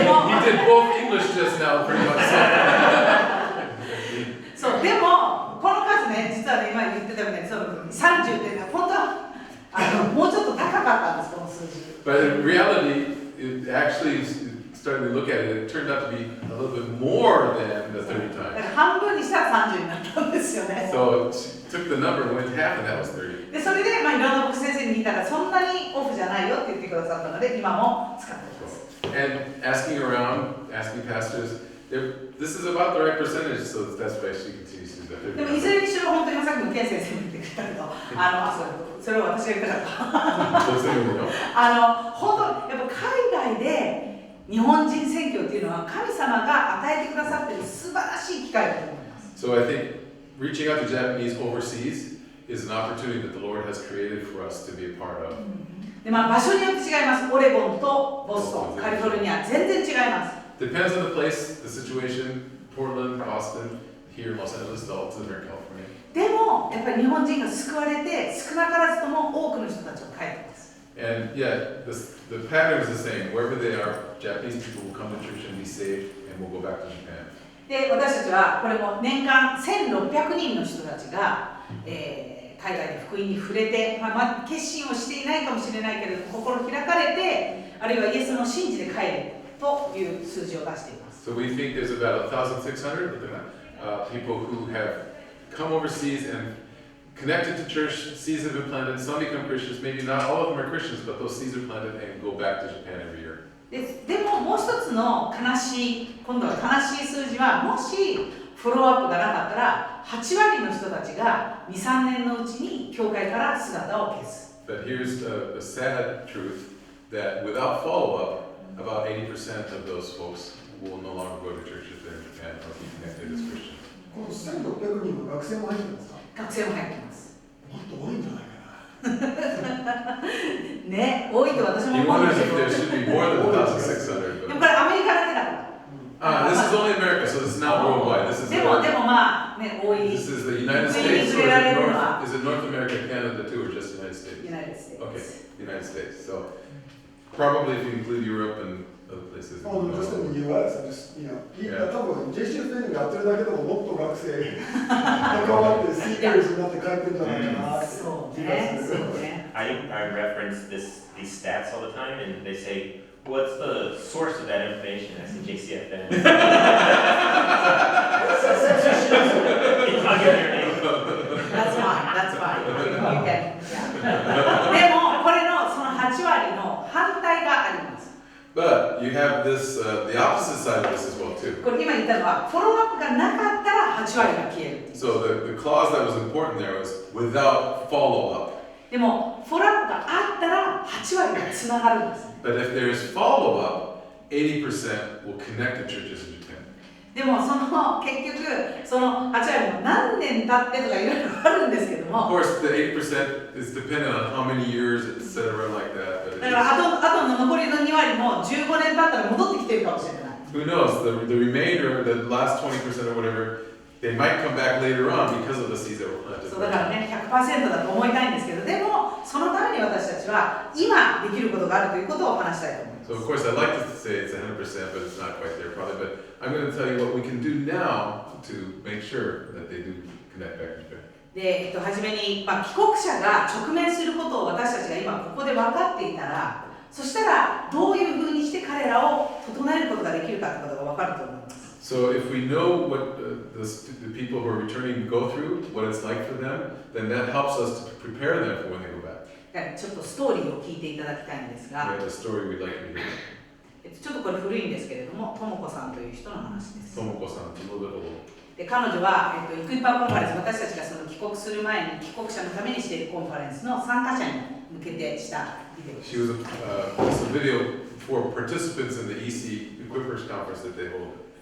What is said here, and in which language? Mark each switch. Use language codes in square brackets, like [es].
[en] You did both English just now, pretty much. [ja] そうでもこの数ね、実はね今言ってたみたいに30っていうのは本当はもうちょっと高かったんですこの数字。 [en] But in reality, it actually, starting to look at it, it turned out to be a little bit more than the 30 [ja] だか [en] times. [ja] ら半分にしたら30になったんですよね。 [en] So she took the number and went half, and that was 30. [ja] でそれでいろんな牧師先生に聞いたらそんなにオフじゃないよって言ってくださったので今も使っています。 [en] And asking around, asking pastors, this is about the right percentage, so that's why she continues to do that. [ja] でもいずれにしろ本当に今さっきのケン先生も言ってくれたけど、それを私が言ったから。そうそういうのよ。本当やっぱ海外で日本人宣教っていうのは神様が与えてくださっている素晴らしい機会だと思います。 [en] So I think reaching out to Japanese overseas is an opportunity that the Lord has created for us to be a part of. [ja] で場所によって違います。オレゴンとボストン、カリフォルニア全然違います。 [en] Depends on the place, the situation. Portland, Boston, here in Los Angeles, also there in California. [ja] でもやっぱり日本人が救われて少なからずとも多くの人たちが帰ってます。 [en] And yeah, the pattern is the same. Wherever they are, Japanese people will come to church and be saved, and will go back to Japan. [ja] で私たちはこれも年間1600人の人たちが、海外で福音に触れて、まだ決心をしていないかもしれないけれども心開かれてあるいはイエスの信じで帰るという数字を出しています。 [en] So we think there's about 1,600 people who have come overseas and connected to church, seeds have been planted, some become Christians, maybe not all of them are Christians, but those seeds are planted and go back to Japan every year. [ja] でももう一つの今度は悲しい数字はもしフォローアップがなかったら8割の人たちが 2,3 年のうちに教会から姿を消す。 [en] But here's a sad truth that without follow-up, about 80% of those folks will no longer go to church if they're in Japan or be connected as Christians. [ja] この1600人は学生も入ってるんですか？学生も入ってます。もっと多いんじゃないかな。ね、多いと私も [en] He [ja] 思うんで [en] wonders [ja] すけ [en] if [ja] ど。 [en] there should be more than 1,600. [ja] でもこれアメリカだけだから。 [en] This is only America, so this is not worldwide. This is [ja] でも多い。 [en] This is the United States, or is it North America, Canada too, or just the United States? United States. Okay, United States. So probably if you include Europe and other places. Oh, no, just in the US, Yeah. [ja] 多分 JCFN がやってるだけでももっと学生関わってスピーカーになって帰ってるんじゃないかなって気がする。 [en] I reference these stats all the time, and they say, "What's the source of that information?" I say JCFN. I'll give you your name. That's fine. You can. Yeah. [ja] でもこれのその8割の反対があります。 [en] But you have this, the opposite side of this as well too. [ja] これ今言ったのはフォローアップがなかったら8割が消えるっていう。 [en] So the clause that was important there was without follow-up. [ja] でもフォローアップがあったら8割がつながるんです。 [en] But if there's follow-up, 80% will connect to churches in Japan. [ja] でも結局その8割も何年経ってとかいろいろあるんですけど [en] Of course, the 80% is dependent on how many years, etc., like that. [ja] だからあとの残りの2割も15年経ったら戻ってきてるかもしれない。 [en] who knows? The remainder, the last 20% or whatever, they might come back later on because of the seeds that were planted. [ja] そうだからね 100% だと思いたいんですけど、でもそのために私たちは今できることがあるということを話したいと思います。 [en] So of course I'd like to say it's 100%, but it's not quite there probably. But I'm going to tell you what we can do now to make sure that they do connect back to Japan. [ja] で、初めに、帰国者が直面することを私たちが今ここで分かっていたら、そしたらどういうふうにして彼らを整えることができるかということが分かると思います。 [en] So if we know what the people who are returning go through, what it's like for them, then that helps us to prepare them for when they go back. [ja] ちょっとストーリーを聞いていただきたいんです [en] We [ja] が、 [en] have a story we'd like to hear. [ja] ちょっとこれ古いんですけれども、ともこさんという人の話です。 [en] Tomoko-san, it's a little bit old. [ja] で彼女は、イクイパーコンファレンス、私たちがその帰国する前に帰国者のためにしているコンファレンスの参加者に向けてしたビデオです。 [en] She was it's a video for participants in the EC Equippers Conference that they hold.